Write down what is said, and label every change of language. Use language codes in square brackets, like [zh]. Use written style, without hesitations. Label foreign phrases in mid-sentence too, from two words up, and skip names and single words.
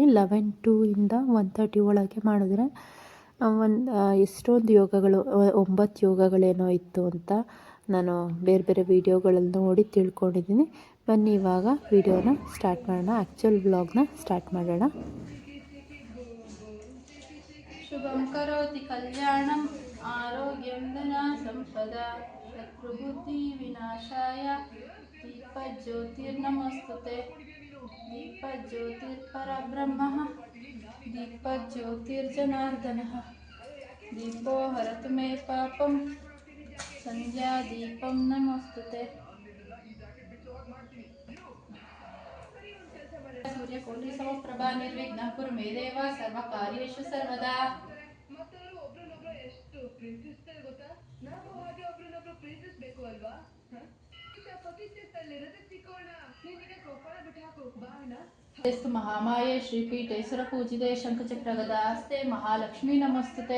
[kn] 11 to 1:30 ಒಳಗೆ ಮಾಡಿದ್ರೆ ಎಷ್ಟೊಂದು ಯೋಗಗಳು, 9 ಯೋಗಗಳೇನೋ ಇತ್ತು ಅಂತ ನಾನು ಬೇರೆ ವೀಡಿಯೋಗಳಲ್ಲಿ ನೋಡಿ ತಿಳ್ಕೊಂಡಿದ್ದೀನಿ. ಬನ್ನಿ ಇವಾಗ [en] video start [kn] ಮಾಡೋಣ. [en] actual vlog [kn] ಸ್ಟಾರ್ಟ್ ಮಾಡೋಣ. [sa] ಶುಭಂ ಕರೋತಿ ಕಲ್ಯಾಣಂ ಆರೋಗ್ಯಂ ಧನ ಸಂಪದ ಶತ್ರುಬುದ್ಧಿ ವಿನಾಶಾಯ ದೀಪಜ್ಯೋತಿರ್ನಮಸ್ತುತೆ. ದೀಪಜ್ಯೋತಿರ್ಪರಬ್ರಹ್ಮ ದೀಪಜ್ಯೋತಿರ್ಜನಾರ್ದನಃ ದೀಪೋ ಹರತು ಮೇ ಪಾಪಂ ಸಂಧ್ಯಾ ದೀಪಂ ನಮಸ್ತುತೆ. ಕೋಟಿ ಸಮಪ್ರಭಾ ನಿರ್ವಿಘ್ನ ಕುರು ಮೇ ದೇವ ಸರ್ವ ಕಾರ್ಯೇಷು ಸರ್ವದಾ. [kn] ಒಬ್ರನ್ನೊಬ್ರು ಎಷ್ಟು ಪ್ರೀತಿಸ್ತಾರೆ ಗೊತ್ತಾ? ನಾವು ಹಾಗೆ ಒಬ್ರನ್ನೊಬ್ರು ಪ್ರೀತಿಸ್ಬೇಕು ಅಲ್ವಾ? [sa] स्तु महामाये श्रीपीठेश्वर पूजिते शंखचक्र गदास्ते महालक्ष्मी नमस्तुते.